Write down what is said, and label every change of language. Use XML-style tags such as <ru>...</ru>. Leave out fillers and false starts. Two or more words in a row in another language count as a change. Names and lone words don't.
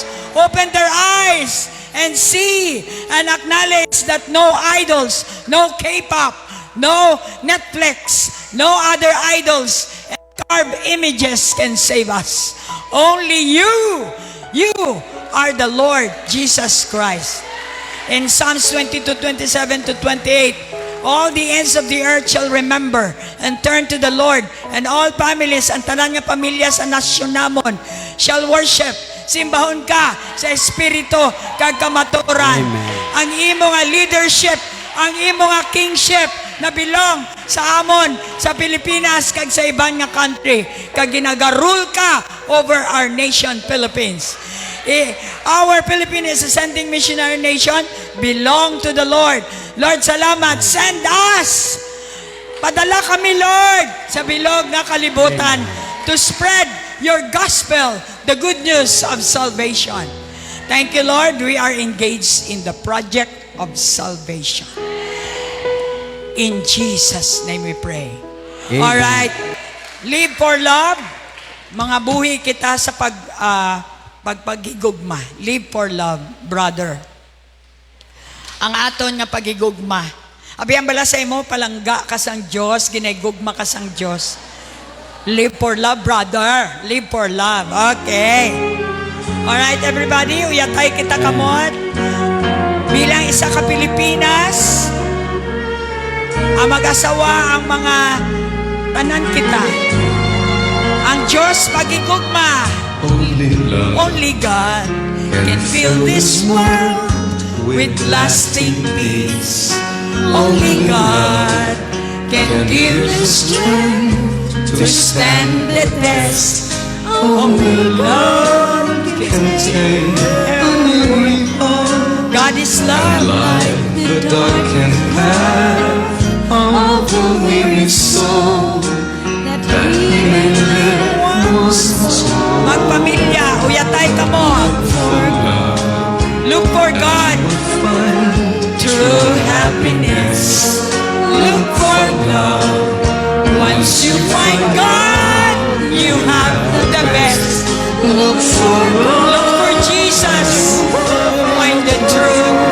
<en>Open their eyes and see and acknowledge that no idols, no K-pop, no Netflix, no other idols and carved images can save us. Only you are the Lord Jesus Christ. In Psalms 22:27-28, all the ends of the earth shall remember and turn to the Lord, and all families,</en> <hil>ang tanan nga pamilya sa nasyon namon,</hil> <en>shall worship.</en> <hil>Simbahon ka sa Espiritu kag kamatuoran.</hil> <en>Amen.</en> <hil>Ang imo nga leadership, ang imo nga kingship na belong sa amon, sa Pilipinas, kag sa ibang nga country, kag ginagarule ka</hil> <en>over our nation,</en> <hil>Philippines.</hil> <en>Our Philippines is a sending missionary nation, belong to the Lord. Lord, salamat. Send us.</en> <hil>Padala kami, Lord, sa bilog na kalibutan</hil> <en>to spread your gospel, the good news of salvation. Thank you, Lord. We are engaged in the project of salvation. In Jesus' name we pray. Amen. All right. Live for love.</en> <hil>Mga buhi kita sa pagpagigugma.</hil> <en>Live for love, brother.</en> <hil>Ang aton nga pagigugma. Abi ang bala sa imo, palangga ka sang Diyos, ginagugma ka sang Diyos.</hil> <en>Live for love, brother. Live for love. Okay. Alright, everybody.</en> <hil>Uyatay kita kamot. Bilang isa ka Pilipinas, ang mag-asawa, ang mga tanan kita. Ang Diyos pagigugma.</hil> <en>Only God can fill this world with lasting peace. Only God can give the strength to stand the test. Only God can take every fall. God is love. Light the darkened path of the weary soul, that he may live once more.</en> <hil>Magpamilya, uyatay ka mo.</hil> <en>Look for God. True happiness. Look for love. Once you find God, you have the best. Look for love Look for Jesus. Find the truth.</en>